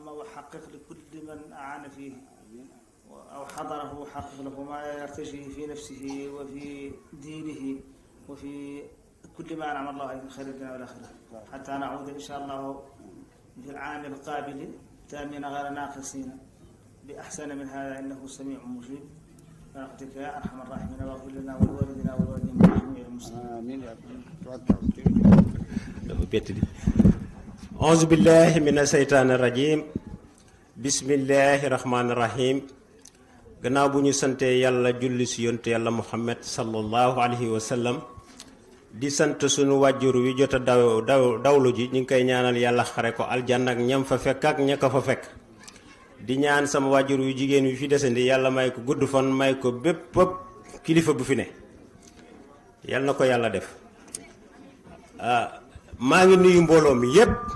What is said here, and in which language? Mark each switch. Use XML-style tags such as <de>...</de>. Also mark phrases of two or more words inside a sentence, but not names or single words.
<ar>وحقق لكل من أعان فيه أو حضره حقق له ما يرتجيه في نفسه وفي دينه وفي كل ما أنعم الله عليه من خير الدنيا والآخرة حتى نعود إن شاء الله في العام القابل تامين غير ناقصين بأحسن من هذا إنه سميع مجيب برحمتك يا أرحم الراحمين واغفر لنا ولوالدنا والوالدين والجميع المسلمين آمين يا رب. أعوذ بالله من الشيطان الرجيم بسم الله الرحمن الرحيم</ar> <wo>gannaaw bu ñu sante yàlla julli si yonte yàlla Muhammad sallallahu</wo> <ar>عليه وسلم</ar> <wo>di sant sunu wàjjur wi jot a dawlu ji ñu ngi koy ñaanal yàlla xare ko aljanna ak ñam fa fekk ak ña ko fa fekk di ñaan sama wàjjur wi jigéen wi fi desandi yàlla may ko gudd fan may ko bépp kilifa bu fi ne yàlla na ko yàlla def maa ngi nuyu mbooloo mi yépp</wo>